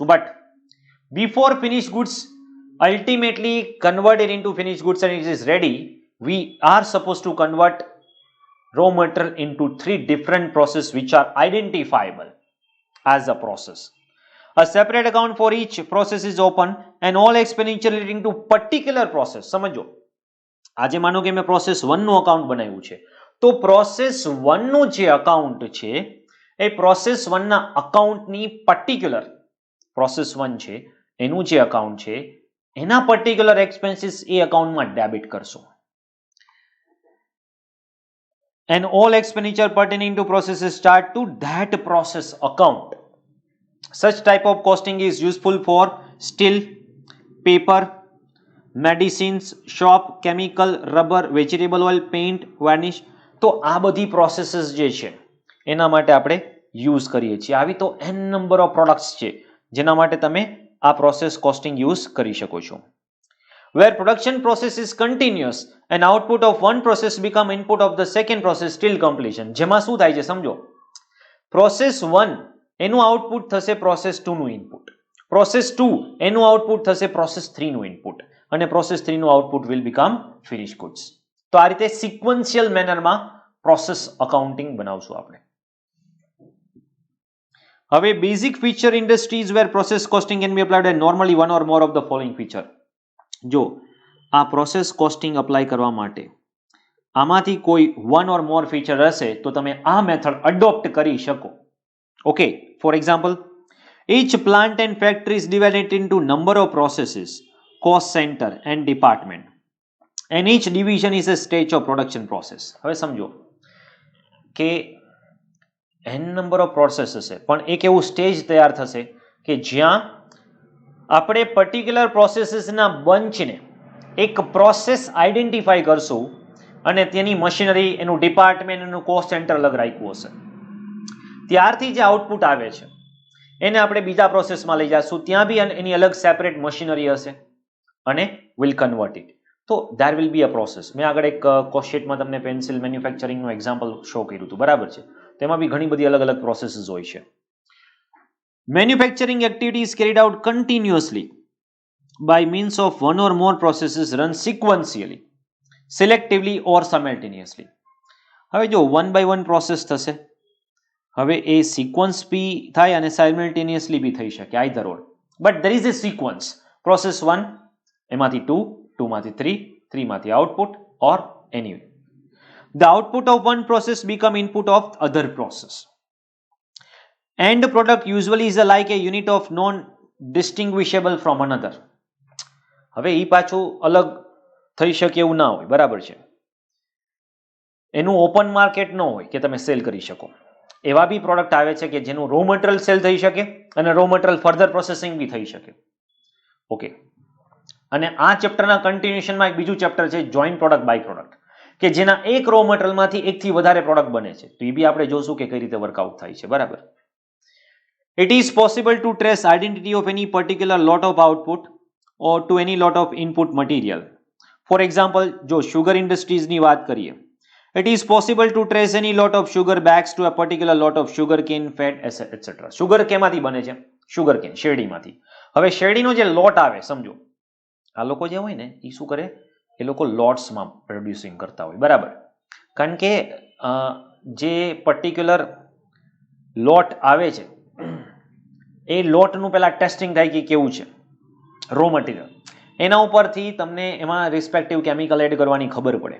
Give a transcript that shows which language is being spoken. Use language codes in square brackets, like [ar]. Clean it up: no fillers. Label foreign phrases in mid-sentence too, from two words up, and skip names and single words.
[en] But before finished goods ultimately converted into finished goods and it is ready, we are supposed to convert raw material into 3 different processes which are identifiable as a process. A separate account for each process is open and all expenditure relating to particular process. [gu] સમજો આજે માનો કે મેં પ્રોસેસ 1 નું અકાઉન્ટ બનાવ્યું છે, તો પ્રોસેસ 1 નું જે અકાઉન્ટ છે એ પ્રોસેસ 1 ના અકાઉન્ટની પર્ટિક્યુલર પ્રોસેસ 1 છે એનું જે અકાઉન્ટ છે એના [en] particular expenses [gu] એ અકાઉન્ટમાં ડેબિટ કરશો. [en] And all expenditure pertaining to processes start to that process account. Such type of costing is useful for steel, paper, medicines, shop, chemical, rubber, vegetable oil, paint, varnish. [gu] તો આ બધી પ્રોસેસીસ જે છે એના માટે આપણે યુઝ કરીએ છીએ. આવી તો [en] n number of products [gu] છે જેના માટે તમે આ [en] process costing use [gu] કરી શકો છો. [en] Where production process is continuous and output of one process become input of the second process till completion. [gu] જેમાં શું થાય છે સમજો, પ્રોસેસ 1 એનું આઉટપુટ થશે પ્રોસેસ 2 નું ઇનપુટ, પ્રોસેસ 2 એનું આઉટપુટ થશે પ્રોસેસ 3 નું ઇનપુટ, અને પ્રોસેસ 3 નું આઉટપુટ [en] will become finish goods. [gu] તો આ રીતે [en] sequential mannerમાં process accounting [gu] બનાવશું આપણે. [en] હવે basic feature industries where process costing can be applied and normally one or more of the following feature. [gu] જો આ [en] process costing [gu] અપ્લાય કરવા માટે આમાંથી કોઈ [en] one or more feature [gu] હશે તો તમે આ [en] method adopt [gu] કરી શકો. [en] okay, for example, each plant and factory is divided into number of processes, cost center and department, and each division is a stage of production process. [gu] હવે સમજો કે [en] n number of process [gu] હશે પણ એક એવું સ્ટેજ તૈયાર થશે કે જ્યાં આપણે [en] particular processesના [gu] બંચને એક [en] process identify [gu] કરશું અને તેની મશીનરી, એનું ડિપાર્ટમેન્ટ, એનું [en] cost center [gu] અલગ રાખ્યું હશે. ત્યારથી જે આઉટપુટ આવે છે એને આપણે બીજા પ્રોસેસમાં લઈ જઈશું, ત્યાં બી એની અલગ સેપરેટ મશીનરી હશે અને [en] will convert it. તો there will be a process. [gu] મેં આગળ એક [en] cost sheetમાં [gu] તમને [en] pencil manufacturingનું example show [gu] કર્યું હતું, બરાબર છે. તેમાં બી ઘણી બધી અલગ અલગ પ્રોસેસીસ હોય છે. [en] Manufacturing activity is carried out continuously by means of one or more processes run sequentially, selectively or simultaneously. [gu] હવે જો [en] one by one process [gu] થશે, હવે એ સિક્વન્સ બી થાય અને સાયમલ્ટેનિયસલી બી થઈ શકે, [en] either or, but there is a sequence. [gu] પ્રોસેસ 1 એમાંથી 2, 2 માંથી 3, 3 માંથી આઉટપુટ, [en] or anyway the output of one process become input of other process. End product usually is like a unit of non distinguishable from another. [gu] હવે ઈ પાછું અલગ થઈ શકે એવું ના હોય, બરાબર છે. એનું [en] open market [gu] ન હોય કે તમે સેલ કરી શકો. એવા બી પ્રોડક્ટ આવે છે કે જેનું [en] raw material sell [gu] થઈ શકે અને [en] raw material further processing [gu] બી થઈ શકે. ઓકે, અને આ ચેપ્ટરના કન્ટિન્યુએશનમાં એક બીજું ચેપ્ટર છે [en] joint product by product, [gu] કે જેના એક [en] raw materialમાંથી [gu] એકથી વધારે પ્રોડક્ટ બને છે. તો એ બી આપણે જોશું કે કઈ રીતે વર્કઆઉટ થાય છે, બરાબર. [en] It is possible to trace identity of any particular lot of output or to any lot of input material. For example, [gu] જો [en] sugar industries [gu] ની વાત કરીએ, [en] it is possible to trace any lot of sugar bags to a particular lot of sugar cane, fat, etc. [gu] sugar કેમાંથી બને છે? [en] sugar cane, [gu] શેરડીમાંથી. હવે શેરડીનો જે લોટ આવે, સમજો આ લોકો જે હોય ને એ શું કરે, એ લોકો લોટ્સમાં પ્રોડ્યુસિંગ કરતા હોય, બરાબર. કારણ કે જે પર્ટિક્યુલર લોટ આવે છે એ લોટનું પહેલા ટેસ્ટિંગ થાય કે કેવું છે રો મટીરિયલ, એના ઉપરથી તમને એમાં [en] respective chemical add [gu] કરવાની ખબર પડે.